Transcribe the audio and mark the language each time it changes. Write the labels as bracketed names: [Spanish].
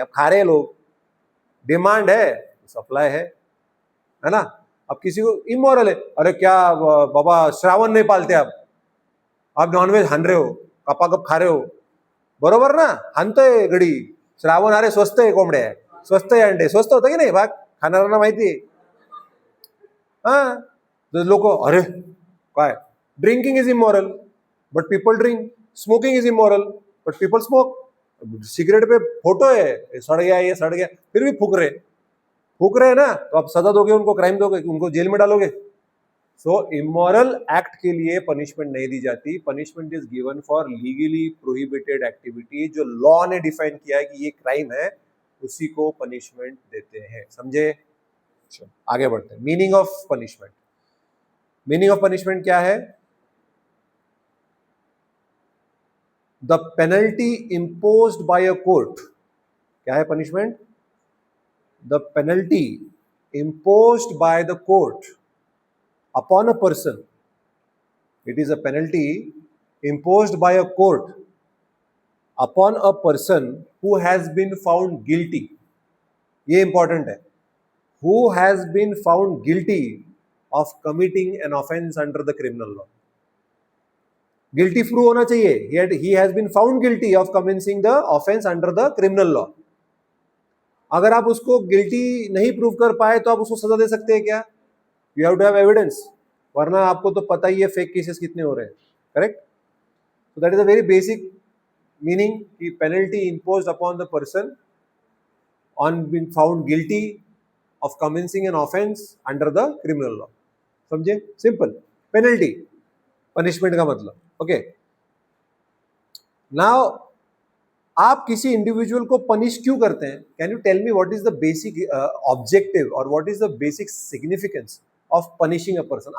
[Hindi] अब खा रहे हैं लोग, डिमांड है, सप्लाई है ना। अब किसी को इमोरल है, अरे क्या बाबा श्रावण नहीं पालते आप नॉनवेज हान रहे हो, कपा कप खा रहे हो, बरोबर ना, [Marathi] हानतोय गडी, श्रावण, अरे स्वस्त आहे कोंबड्या, स्वस्त आहे अंडे, स्वस्त होतं की नाही, भाग खाणाऱ्यांना माहिती आहे। [Hindi] हा लोक, अरे काय, [English] drinking is immoral but people drink, smoking is immoral but people smoke, [Hindi] cigarette पे फोटो है सड़ गया ये सड़ गया, फिर भी फूक रहे हैं ना, तो आप सजा दोगे उनको, क्राइम दोगे, उनको जेल में डालोगे। सो इमोरल एक्ट के लिए पनिशमेंट नहीं दी जाती, [English] punishment is given for legally prohibited activity, [Hindi] जो लॉ ने डिफाइन किया है कि ये क्राइम है, उसी को पनिशमेंट देते हैं, समझे? आगे बढ़ते हैं, meaning of punishment. Meaning of punishment क्या है? [English] the penalty imposed by a court, [Hindi] क्या है punishment? [English] the penalty imposed by the court upon a person, it is a penalty imposed by a court upon a person who has been found guilty, [Hindi] ये important है, [English] who has been found guilty of committing an offense under the criminal law, guilty [Hindi] prove होना चाहिए, [English] he has been found guilty of committing the offense under the criminal law, [Hindi] अगर आप उसको guilty नहीं prove कर पाए तो आप उसको सजा दे सकते हैं क्या? [English] you have to have evidence, [Hindi] वरना आपको तो पता ही है फेक केसेस कितने हो रहे हैं, correct? [English] So that is a very basic meaning की penalty imposed upon the person on being found guilty of commencing an offense under the criminal law. [Hindi] समझे? सिंपल पेनल्टी, पनिशमेंट का मतलब. ओके, नाउ आप किसी इंडिविजुअल को punish क्यों करते हैं? [English] Can you tell me what is the basic objective और what is the basic significance of punishing a person?